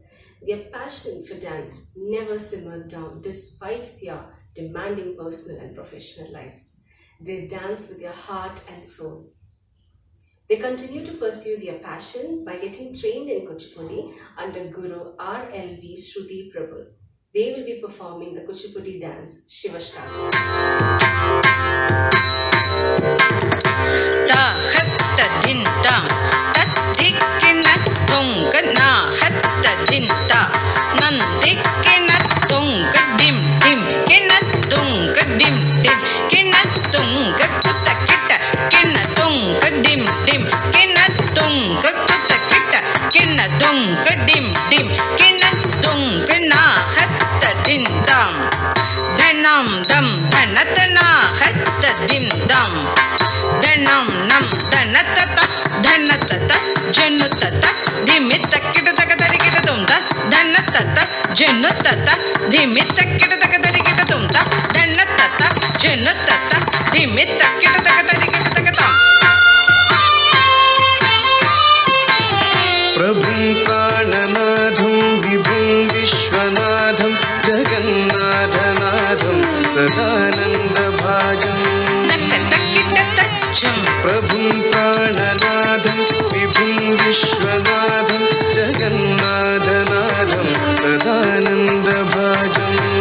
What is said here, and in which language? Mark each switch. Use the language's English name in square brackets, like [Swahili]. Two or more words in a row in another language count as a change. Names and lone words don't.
[English] Their passion for dance never simmered down despite their demanding personal and professional lives. They dance with their heart and soul. They continue to pursue their passion by getting trained in Kuchipudi under Guru R.L.V. Shruti Prabhu. They will be performing the Kuchipudi dance Shivashtaka. Ta hatta din tam tat dikkina tunga na hatta din ta nan dikkina tunga dim dim kina tunga dim dim kina tunga kutta kitta kina tunga dim dim kina tunga kutta kitta kina tunga dim dim kina tunga na hatta din tam dhanam dam dhanatana hatta dim dam dhanam nam dhanatata dhanatata janutata dhimita kitataka kita tumta dhanatata janutata dhimita kitataka kita tumta dhanatata janutata dhimita kitataka kita tum [Sanskrit] प्रभुं प्राणनाथं विभुं विश्वनाथं जगन्नाथनाथं सदानन्दभाजं प्रभुं प्राणनाथं विभुं विश्वनाथं जगन्नाथनाथं सदानन्दभाजं